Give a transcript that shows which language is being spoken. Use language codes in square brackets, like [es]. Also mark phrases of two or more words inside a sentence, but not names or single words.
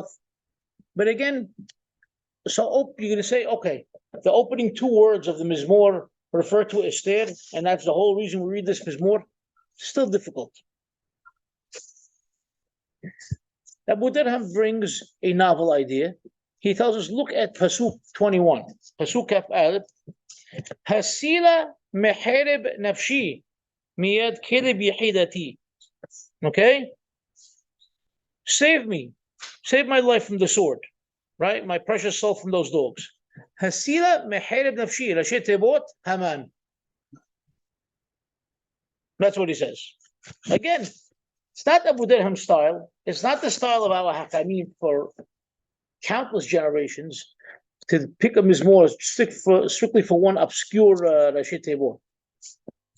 [en] But again, so you're going to say, okay, the opening two words of the Mizmor refer to Esther, and that's the whole reason we read this Mizmor. Still difficult. Abu Dirham brings a novel idea. He tells us, look at Pasuk 21. [he] פסוק כף אלף. הצילה מחרב נפשי מיד כלב יחידתי. [en] Okay? Save me. Save my life from the sword. Right? My precious soul from those dogs. [he] הצילה מחרב נפשי. ראשי תיבות המן. [en] That's what he says. Again, it's not Abu Dirham's style. It's not the style of our Hakamim for countless generations to pick a Mizmor strictly for one obscure [he] ראשי תיבות.